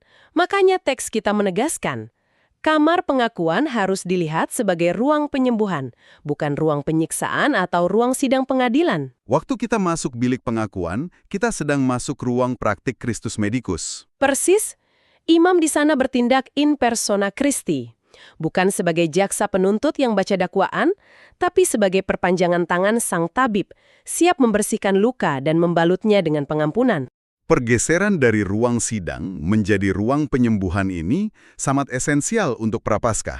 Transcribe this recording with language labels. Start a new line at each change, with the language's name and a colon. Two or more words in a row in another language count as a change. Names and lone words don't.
Indonesian: Makanya teks kita menegaskan, kamar pengakuan harus dilihat sebagai ruang penyembuhan, bukan ruang penyiksaan atau ruang sidang pengadilan. Waktu kita masuk bilik pengakuan, kita sedang masuk ruang praktik
Latin: Christus Medicus.
Indonesian: Persis, imam di sana bertindak
Latin: in persona Christi.
Indonesian: Bukan sebagai jaksa penuntut yang baca dakwaan, tapi sebagai perpanjangan tangan sang tabib, siap membersihkan luka dan membalutnya dengan pengampunan. Pergeseran dari ruang sidang menjadi ruang penyembuhan ini sangat esensial untuk prapaskah.